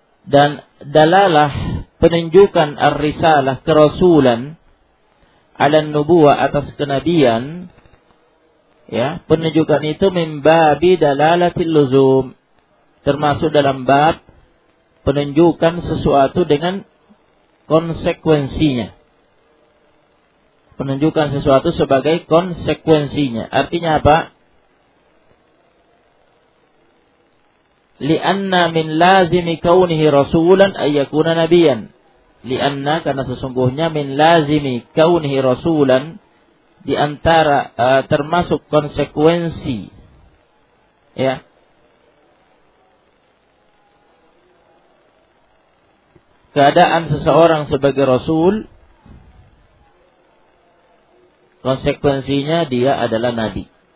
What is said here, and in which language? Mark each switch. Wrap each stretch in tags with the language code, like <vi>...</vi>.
<id>Dan dalalah penunjukan ar-risalah kerasulan</id> <ar>'ala an-nubuwwah</ar> <id>atas kenabian, ya, penunjukan itu</id> <ar>min babi dalalatil luzum.</ar> <id>Termasuk dalam bab penunjukan sesuatu dengan konsekuensinya. Penunjukan sesuatu sebagai konsekuensinya. Artinya apa?</id> <ar>لأن من لازم كونه رسولا أن يكون نبيا. لأن</ar> <id>karena sesungguhnya</id> <ar>min lazimi kaunihi rasulan,</ar> <id>di antara termasuk konsekuensi ya keadaan seseorang sebagai rasul, konsekuensinya dia adalah nabi.</id>